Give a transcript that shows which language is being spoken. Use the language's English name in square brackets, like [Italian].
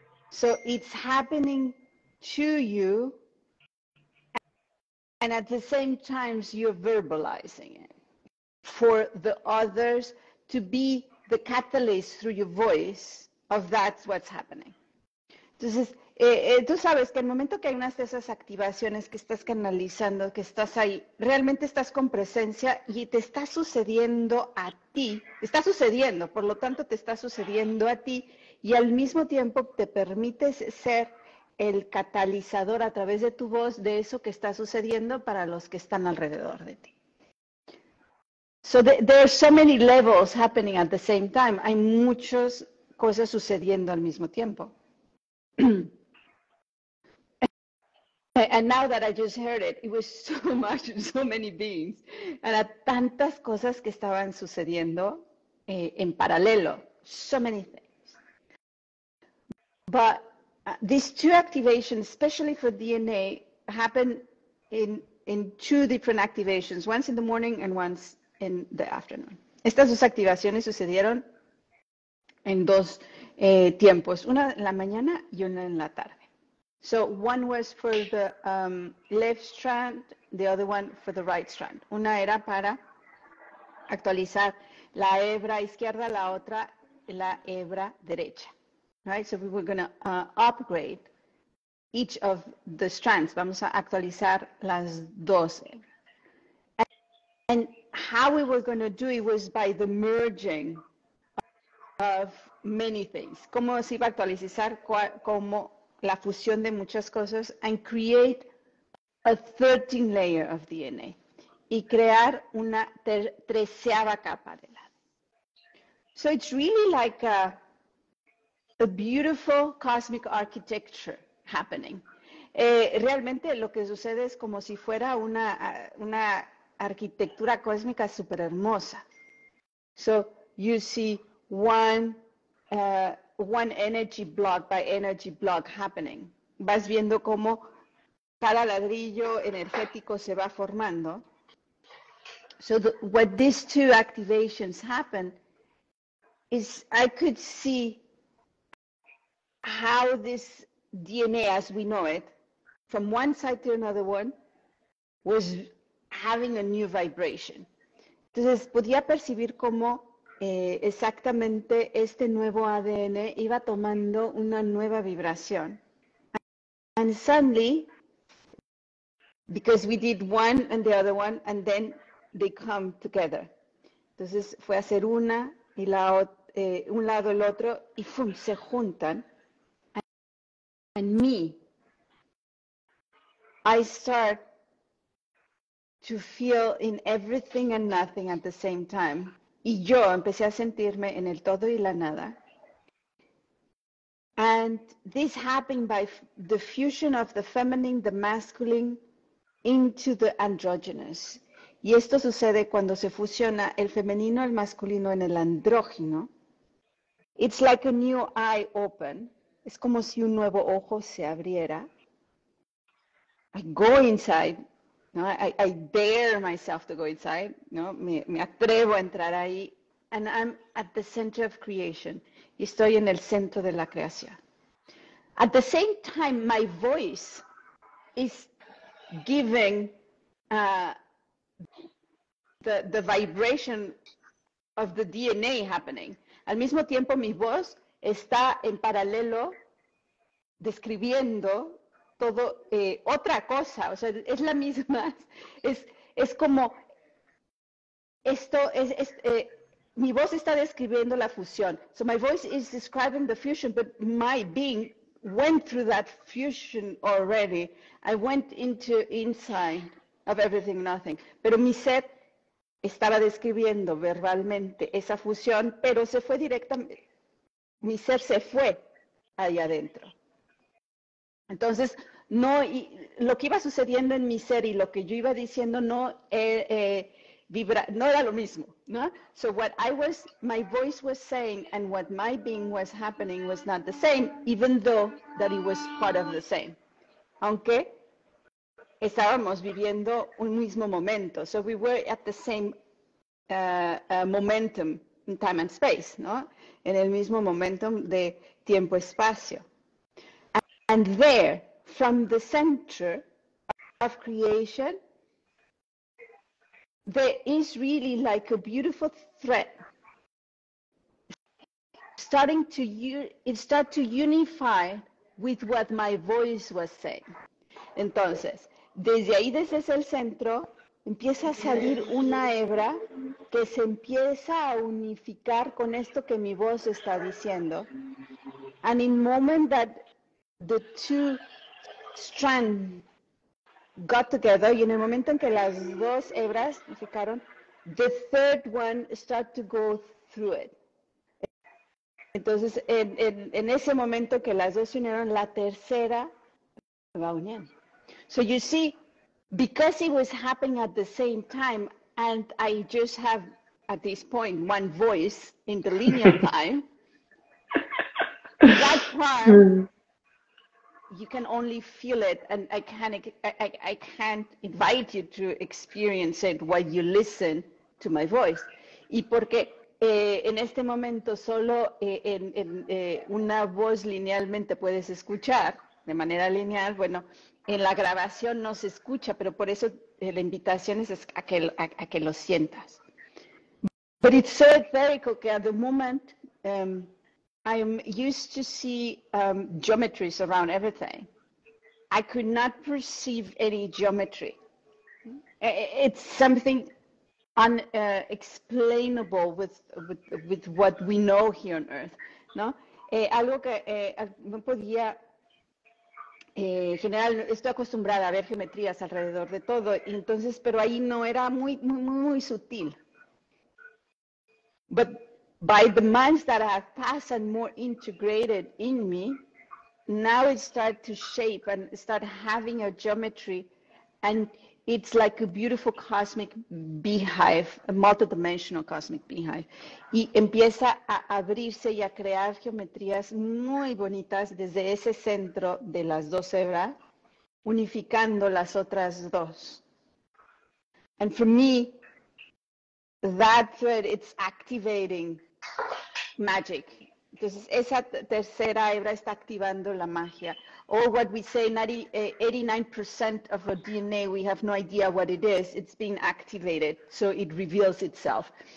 [English] So it's happening to you, and at the same time, you're verbalizing it for the others to be the catalyst through your voice of that's what's happening. [Spanish] Entonces, tú sabes que el momento que hay unas de esas activaciones que estás canalizando, que estás ahí, realmente estás con presencia y te está sucediendo a ti, está sucediendo, por lo tanto te está sucediendo a ti y al mismo tiempo te permites ser el catalizador a través de tu voz de eso que está sucediendo para los que están alrededor de ti. [English] So there are so many levels happening at the same time. [Spanish] Hay muchos cosas sucediendo al mismo tiempo. [English] And now that I just heard it, it was so much, so many beings. [Spanish] Era tantas cosas que estaban sucediendo en paralelo, [English] so many things. But these two activations, especially for DNA, happen in two different activations, once in the morning and once in the afternoon. [Spanish] Estas dos activaciones sucedieron en dos tiempos, una en la mañana y una en la tarde. [English] So one was for the left strand, the other one for the right strand. [Spanish] Una era para actualizar la hebra izquierda, la otra la hebra derecha. [English] Right? So we were going to upgrade each of the strands. [Spanish] Vamos a actualizar las dos hebras. [English] And how we were going to do it was by the merging of many things. [Spanish] Cómo se iba a actualizar, como la fusión de muchas cosas, [English] and create a 13th layer of DNA, [Spanish] y crear una 13ª capa de la. [English] So it's really like a beautiful cosmic architecture happening. [Spanish] Realmente lo que sucede es como si fuera una arquitectura cósmica súper hermosa. [English] So you see one energy block by energy block happening. [Spanish] Vas viendo cómo cada ladrillo energético se va formando. [English] So what these two activations happen is I could see how this DNA as we know it, from one side to another one, was having a new vibration. [Spanish] Entonces podía percibir cómo exactamente este nuevo ADN iba tomando una nueva vibración. [English] And suddenly, because we did one and the other one, and then they come together. [Spanish] Entonces fue a hacer una y un lado el otro, y ¡fum!, se juntan. [English] And me, I start to feel in everything and nothing at the same time. [Spanish] Y yo empecé a sentirme en el todo y la nada. [English] And this happened by the fusion of the feminine, the masculine, into the androgynous. [Spanish] Y esto sucede cuando se fusiona el femenino, el masculino en el andrógino. [English] It's like a new eye open. [Spanish] Es como si un nuevo ojo se abriera. [English] I go inside. No, I dare myself to go inside, [Spanish] no, me atrevo a entrar ahí, [English] and I'm at the center of creation, [Spanish] y estoy en el centro de la creación. [English] At the same time, my voice is giving the vibration of the DNA happening. [Spanish] Al mismo tiempo, mi voz está en paralelo describiendo todo otra cosa, o sea, es la misma, es como esto mi voz está describiendo la fusión. [English] So my voice is describing the fusion, but my being went through that fusion already. I went inside of everything, nothing. [Spanish] Pero mi ser estaba describiendo verbalmente esa fusión, pero se fue directamente, mi ser se fue ahí adentro. Entonces, lo que iba sucediendo en mi ser y lo que yo iba diciendo no era lo mismo, ¿no? [English] So my voice was saying and what my being was happening was not the same, even though that it was part of the same. [Spanish] Aunque estábamos viviendo un mismo momento. [English] So we were at the same momentum in time and space, ¿no? [Spanish] En el mismo momentum de tiempo-espacio. [English] And there, from the center of creation, there is really like a beautiful thread starting to unify with what my voice was saying. [Spanish] Entonces, desde ahí, desde el centro, empieza a salir una hebra que se empieza a unificar con esto que mi voz está diciendo. [English] And in moment that the two strands got together, [Spanish] y en el momento en que las dos hebras unificaron, [English] the third one started to go through it. [Spanish] Entonces, en ese momento que las dos se unieron, la tercera se va uniendo. [English] So you see, because it was happening at the same time, and I just have, at this point, one voice in the linear time, that part, you can only feel it, and I can't invite you to experience it while you listen to my voice. [Spanish] Y porque en este momento solo una voz linealmente puedes escuchar, de manera lineal, bueno, en la grabación no se escucha, pero por eso la invitación es a que lo sientas. [English] But it's so etherical que at the moment, I'm used to see geometries around everything. I could not perceive any geometry. It's something unexplainable with what we know here on Earth, ¿no? [Spanish] Algo que no podía, general, estoy acostumbrada a ver geometrías alrededor de todo, y entonces, pero ahí no era muy sutil. [English] But by the months that have passed and more integrated in me, now it started to shape and start having a geometry, and it's like a beautiful cosmic beehive, a multidimensional cosmic beehive. [Spanish] Y empieza a abrirse y a crear geometrías muy bonitas desde ese centro de las dos hebras, unificando las otras dos. [English] And for me, that thread, it's activating magic. [Spanish] Entonces, esa tercera hebra está activando la magia. [English] Or what we say, 89% of our DNA, we have no idea what it is. It's being activated, so it reveals itself.